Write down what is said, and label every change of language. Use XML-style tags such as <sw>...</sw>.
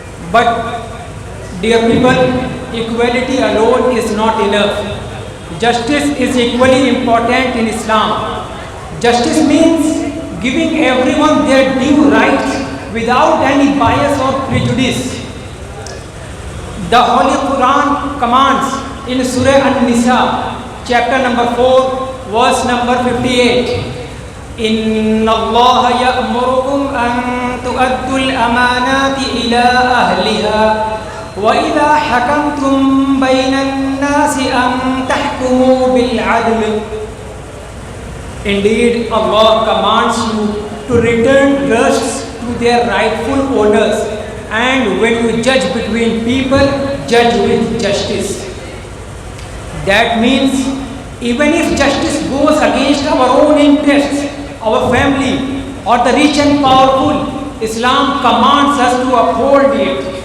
<en>But, dear people, equality alone is not enough. Justice is equally important in Islam. Justice means giving everyone their due rights without any bias or prejudice. The Holy Quran commands in Surah An-Nisa, chapter number 4, verse number 58,</en> <ar>إِنَّ اللَّهَ يَأْمُرُكُمْ أَن تُؤَدُّوا الْأَمَانَاتِ إِلَىٰ أَهْلِهَا وَإِذَا حَكَمْتُم بَيْنَ النَّاسِ أَن تَحْكُمُوا بِالْعَدْلِ.</ar> <en>Indeed, Allah commands you to return trusts to their rightful owners, and when you judge between people, judge with justice. That means even if justice goes against our own interests, our family, or the rich and powerful, Islam commands us to uphold it.</en>